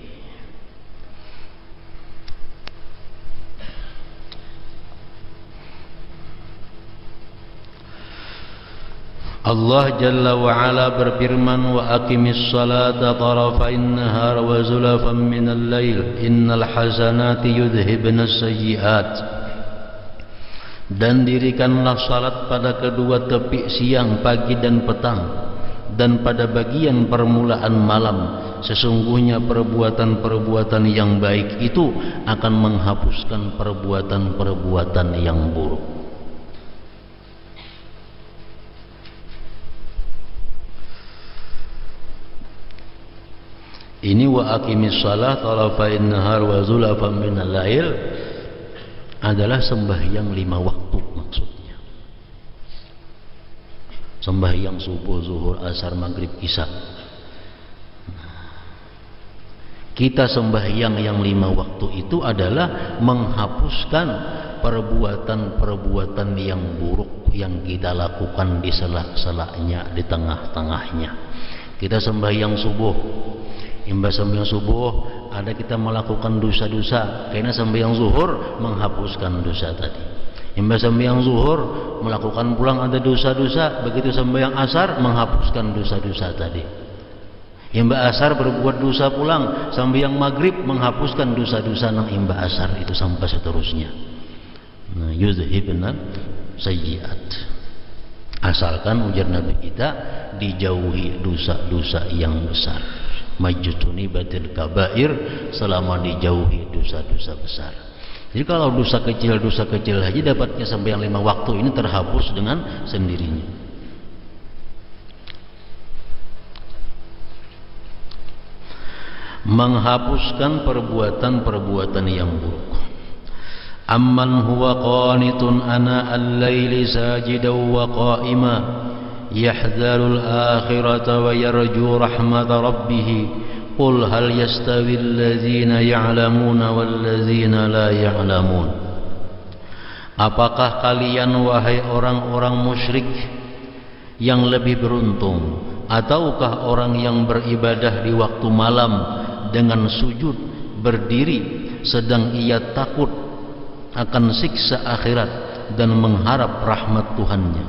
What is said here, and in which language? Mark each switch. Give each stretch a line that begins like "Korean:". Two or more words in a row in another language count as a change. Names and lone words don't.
Arabic: الله جل وعلا berfirman, وأقم الصلاة طرفي النهار وزلفا من الليل إن الحسنات يذهبن السيئات.
Indonesian: Dan dirikanlah salat pada kedua tepi siang, pagi dan petang, dan pada bagian permulaan malam. Sesungguhnya perbuatan-perbuatan yang baik itu akan menghapuskan perbuatan-perbuatan yang buruk.
Arabic: Ini وأقم الصلاة طرفي النهار وزلفا من الليل
Indonesian: adalah sembahyang 5 waktu maksudnya. Sembahyang subuh, zuhur, asar, maghrib, isya. Kita sembahyang yang 5 waktu itu adalah menghapuskan perbuatan-perbuatan yang buruk yang kita lakukan di sela-selanya, di tengah-tengahnya. Kita sembahyang subuh, imbas sembahyang subuh ada kita melakukan dosa-dosa, karena sembahyang zuhur menghapuskan dosa tadi. Imbas sembahyang zuhur melakukan pulang ada dosa-dosa, begitu sembahyang asar menghapuskan dosa-dosa tadi. Imbas asar berbuat dosa pulang, sembahyang maghrib menghapuskan dosa-dosa nang imbas asar itu sampai seterusnya.
Arabic: Nah, يذهبن السيئات.
Indonesian: Asalkan ujar Nabi kita dijauhi dosa-dosa yang besar.
Arabic: ما اجتنبت الكبائر,
Indonesian: selama dijauhi dosa-dosa besar. Jadi kalau dosa kecil aja dapatnya sampai yang 5 waktu ini terhapus dengan sendirinya. Menghapuskan perbuatan-perbuatan yang buruk.
Arabic: أمن هو قانت آناء الليل ساجدا وقائما يحذر الآخرة ويرجو رحمة ربه قل هل يستوي الذين يعلمون والذين لا يعلمون.
Indonesian: Apakah kalian wahai orang-orang musyrik yang lebih beruntung, ataukah orang yang beribadah di waktu malam dengan sujud berdiri sedang ia takut akan siksa akhirat dan mengharap rahmat Tuhannya?